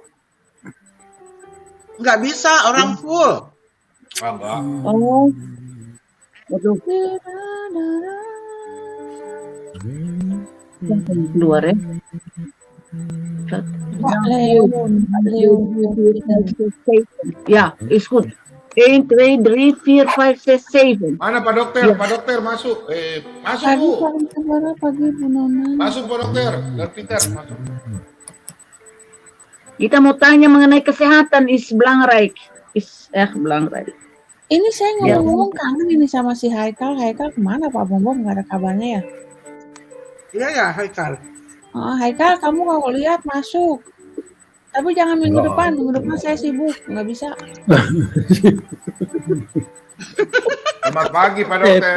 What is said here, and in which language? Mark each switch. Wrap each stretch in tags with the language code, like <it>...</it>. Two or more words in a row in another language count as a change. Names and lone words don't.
<id>Nggak bisa, orang full. Ah, enggak. Oh. Aduh. Keluar ya. Pak Leon, Pak Leon.</id> <nl>Ja, is goed. 1, 2, 3, 4, 5, 6, 7.</nl> <id>Mana Pak Dokter? Iya. Pak Dokter masuk. Masuk Pagi Bu. paling kemana pagi Bu Nona? Masuk Pak Dokter. Dan Peter masuk. Kita mau tanya mengenai kesehatan</id> <nl>is belangrijk. Belangrijk.</nl> <id>Ini saya Ya. ngomong-ngomong kangen ini sama si Haikal. Haikal kemana Pak Bombom? Nggak ada kabarnya ya? Iya ya, Haikal. Oh, Haikal kamu kalau lihat masuk. Tapi jangan minggu depan saya sibuk, nggak bisa. Selamat pagi Pak Dokter.</id>